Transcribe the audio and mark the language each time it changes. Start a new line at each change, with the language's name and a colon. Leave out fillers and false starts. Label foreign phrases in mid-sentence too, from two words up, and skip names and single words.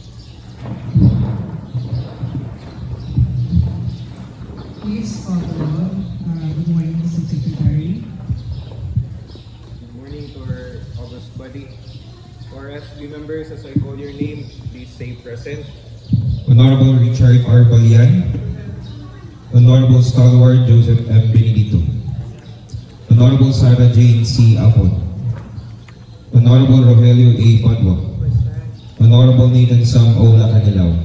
English: Please call the roll. Good morning, Mr. Secretary. Good morning to our august body. To our SB members, as I call your name, please say present. Honorable Richard R. Balian, Honorable Stalwart Joseph M. Benedito, Honorable Sarah Jane C. Apod, Honorable Rogelio A. Padua, Honorable Nathan Sam O.